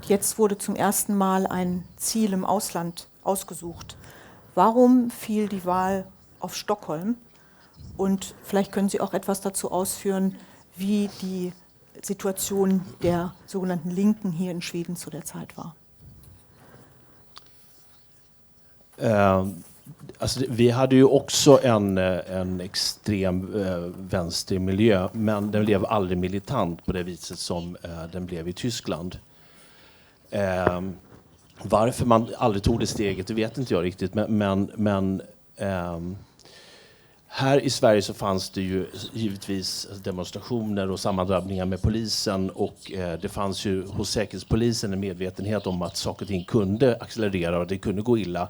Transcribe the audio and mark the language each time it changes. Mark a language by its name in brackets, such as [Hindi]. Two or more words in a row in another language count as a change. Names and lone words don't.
[German] Jetzt wurde zum ersten Mal ein Ziel im Ausland ausgesucht. Warum fiel die Wahl auf Stockholm? Und vielleicht können Sie auch etwas dazu ausführen, wie die Situation der sogenannten Linken hier in Schweden zu der Zeit war. [Swedish] Alltså, vi hade ju också en extrem vänstermiljö, men den blev aldrig militant på det viset som den blev i Tyskland. Varför man aldrig tog det steget, det vet inte jag riktigt, men här i Sverige så fanns det ju givetvis demonstrationer och sammandrabbningar med polisen, och det fanns ju hos säkerhetspolisen en medvetenhet om att saker och ting kunde accelerera och det kunde gå illa.